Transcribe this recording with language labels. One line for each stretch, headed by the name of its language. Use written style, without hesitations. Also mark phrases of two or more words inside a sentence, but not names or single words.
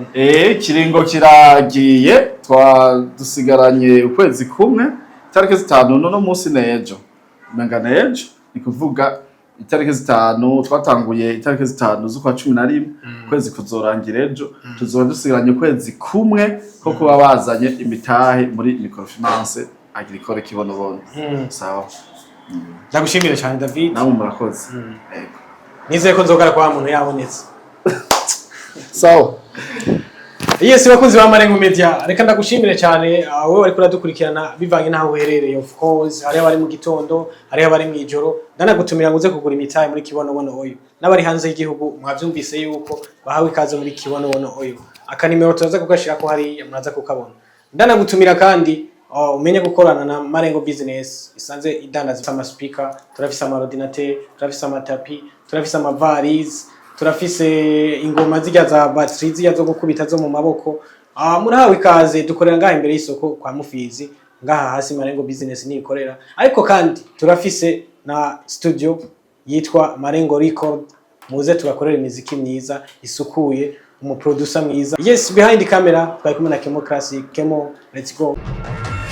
Rundi: kiringo kiragiye dusigaranye ukwezi kumwe itariki 5 no munsi nejo menga nejo nikuvuga itariki 5 twatanguye itariki 5 z'ukwa 11 kwezi kuzorangira ejo tuzoba dusigaranye ukwezi kumwe ko kuba bazanye imitahe muri
French: microfinance agricole
Rundi: kibonobono sawa ndagushimira cyane David nawe murakoze nizeye ko nzogara kwa muntu yabonetse sawa Yes, bakunzi ba Marengo Media reka ndagushimire cyane wowe wari kuradukurikirana bivanye naho uherereye
English: of course
Rundi: hari abari mu gitondo hari abari mu ijoro ndanagutumira nguze kugura imitahe muri kibonobono oyo n'abari hanze y'igihugu mwavyumvise yuko bahawe ikaze muri kibonobono oyo akanimero tuzaza kugashira ko hari muraza kukabona ndanagutumira kandi umenye gukorana na Marengo Business isanze idandaza ama speaker turafise ama ordinateur turafise ama tapi turafise ama valise turafise ingoma zijya za batterie zijya zo gukubita zo mu maboko murahawe ikaze dukorera ngaha imbere y'isoko kwa Mufizi ngaha hasi Marengo Business ni ikorera ariko kandi turafise na studio yitwa Marengo Record muze tubakorera imiziki myiza isukuye umuproducer mwiza
English: yes behind camera
Rundi: twari kumwe na Kemo Classic Kemo
English: let's go